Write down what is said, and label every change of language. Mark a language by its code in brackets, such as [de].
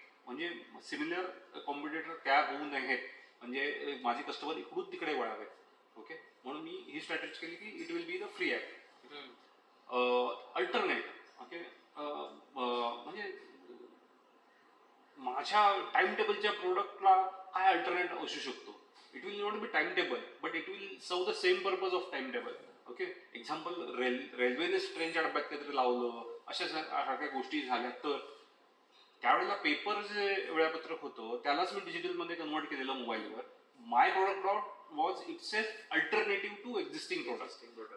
[mr] म्हणजे similar competitor त्या होऊ नयेत, म्हणजे माझे कस्टमर इकडून तिकडे वळावेत. [en] okay, [mr] म्हणून मी ही स्ट्रॅटेजी केली की [en] It will be the free app alternate. [mr] Okay, म्हणजे माझ्या टाइम टेबलच्या प्रोडक्टला काय अल्टरनेट असू शकतो. [en] It will not be time table but it will serve the same purpose of time table. [mr] Okay, example रेल्वेनेच ट्रेनच्या डब्यात काहीतरी लावलं, अशा सारख्या गोष्टी झाल्या तर त्यावेळेला पेपर जे वेळापत्रक होतं त्यालाच मी डिजिटलमध्ये कन्वर्ट केलेलं मोबाईलवर. [en] My product was itself alternative to existing product.